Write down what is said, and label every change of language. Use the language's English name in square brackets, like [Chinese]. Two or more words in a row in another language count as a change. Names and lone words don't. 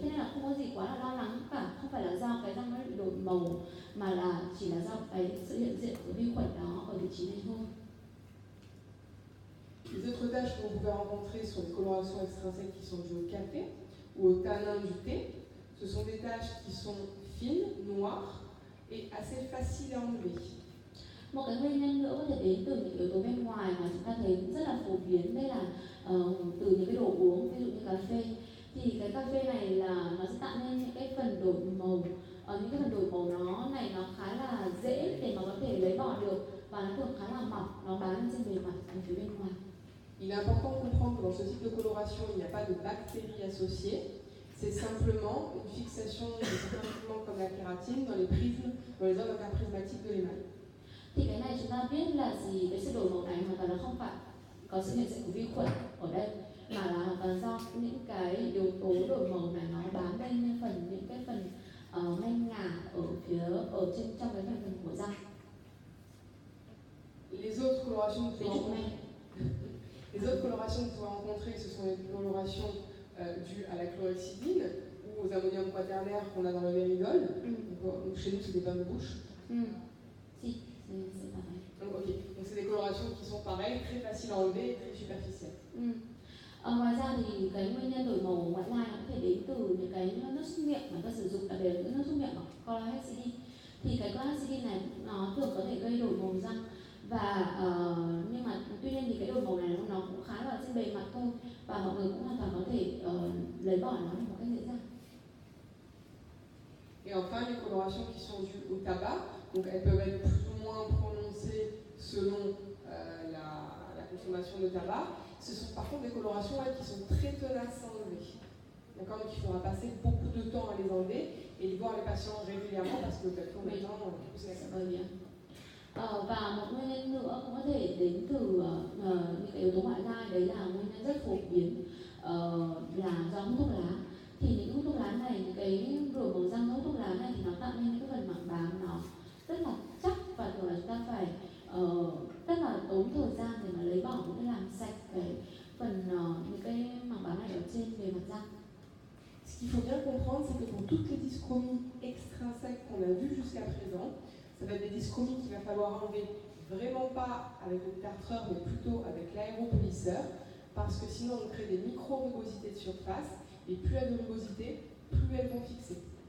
[Vietnamese] Thế nên là không có gì quá là lo lắng cả, không phải là do cái răng nó bị đổi màu mà là chỉ là do cái sự hiện diện của vi khuẩn đó ở vị trí này thôi. [French] Les autres taches que vous pouvez rencontrer sont les colorations extrinsèques qui sont dues au café ou au tanin du thé. Ce sont des taches qui sont fines, noires et assez faciles à enlever. [Vietnamese] Một cái nguyên nhân nữa có thể đến từ những yếu tố bên ngoài mà chúng ta thấy rất là phổ biến, đây là từ những cái đồ uống, ví dụ như cà phê. Thì cái cà phê này là nó sẽ tạo nên những cái phần đổi màu, những cái phần đổi màu nó khá là dễ để mà có thể lấy bỏ được, và nó thường khá là mỏng, nó bám lên trên bề mặt ở phía bên ngoài. [French] Il est important de comprendre que dans ce type de coloration, il n'y a pas de bactéries associées. C'est simplement une fixation de certains pigments comme la kératine dans les prismes, dans les zones interprismatiques de l'émail. [Vietnamese] Thì cái này chúng ta biết là gì, cái sự đổi màu này hoàn toàn là không phải có sự hiện diện của vi khuẩn ở đây, mà là hoàn toàn do những cái yếu tố đổi màu này nó bám lên những cái phần men ngà ở trên trong cái phần của răng. [French] Les autres colorations que vous pouvez rencontrer, ce sont les colorations dues à la chlorhexidine ou aux ammonium quaternaires qu'on a dans le méridol. Donc, chez nous, c'est des bains de bouche. Si, c'est pareil. Donc c'est des colorations qui sont pareilles, très faciles à enlever et très superficielles. [Vietnamese] Ngoài ra thì cái nguyên nhân đổi màu ngoại lai nó có thể đến từ những cái nước súc miệng mà ta sử dụng, đặc biệt là những nước súc miệng chlorhexidine. Thì cái chlorhexidine này nó thường có thể gây đổi màu răng, Và nhưng mà tuy nhiên thì cái đồi màu này nó cũng khá là trên bề mặt thôi, và mọi người cũng hoàn toàn có thể lấy bỏ nó một cách dễ dàng. [French] Et enfin, les colorations qui sont dues au tabac, donc elles peuvent être plus ou moins prononcées selon la consommation de tabac. Ce sont par contre des colorations qui sont très tenaces à enlever. D'accord, donc il faudra passer beaucoup de temps à les enlever et de voir les patients régulièrement parce que quelquefois maintenant, c'est [Vietnamese] và một nguyên nhân nữa cũng có thể đến từ những cái yếu tố ngoại lai, đấy là nguyên nhân rất phổ biến là do hút thuốc lá. Thì những hút thuốc lá này, những cái rửa màu răng hút thuốc lá này thì nó tạo nên những cái phần mảng bám nó rất là chắc, và thường là chúng ta phải rất là tốn thời gian để mà lấy bỏ, cũng làm sạch cái phần những cái mảng bám này ở trên bề mặt răng. [French] Ce qu'il faut bien comprendre, c'est que pour toutes les dyschromies extrinsèques qu'on a vues jusqu'à présent, ça va être des dyschromies qu'il va falloir enlever vraiment pas avec le tartreur, mais plutôt avec l'aéropolisseur, parce que sinon on crée des micro-rugosités de surface, et plus il y a de rugosités, plus elles vont fixer.